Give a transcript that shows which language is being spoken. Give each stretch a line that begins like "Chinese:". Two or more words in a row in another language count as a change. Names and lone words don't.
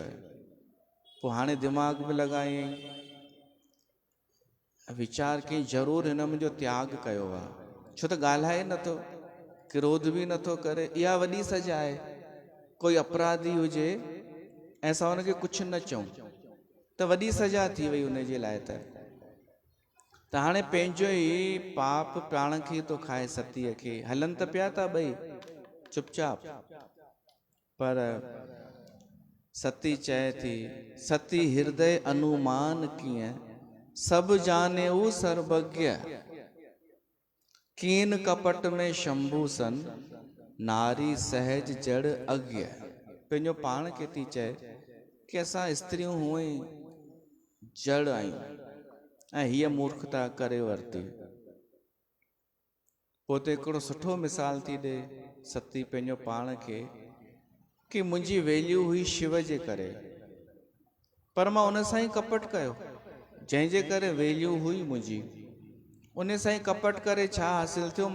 Sindhi: पोइ हाणे दिमाग़ में लॻायईं, वीचार कई ज़रूरु हिन मुंहिंजो त्याग कयो आहे, छो त ॻाल्हाए नथो, क्रोध बि नथो करे, इहा वॾी सज़ा आहे। कोई अपराधी हुजे ऐं असां हुनखे कुझु न चऊं त वॾी सज़ा थी वई हुनजे लाइ। त हाणे पंहिंजो ई पाप प्राण खे थो खाए सतीअ खे। हलनि त पिया था ॿई चुपचाप, पर सती चए थी,
Awadhi: सती हृदय अनुमान कीअं, सब जाने ऊ सर्वज्ञ, कीन कपट में शंभू सन, नारी सहज जड़ अज्ञ।
Sindhi: पंहिंजो पाण खे थी चए कि असां स्त्रियूं हूअं ई जड़ आहियूं ऐं हीअ मूर्खता करे वरिती। पोइ त हिकिड़ो सुठो मिसाल थी ॾे सती पंहिंजो पाण खे कि मुंहिंजी वैल्यू हुई शिव जे करे, पर मां उन सां ई कपट कयो, जंहिंजे करे वैल्यू हुई मुंहिंजी, उन सां ई कपट करे छा हासिल थियो?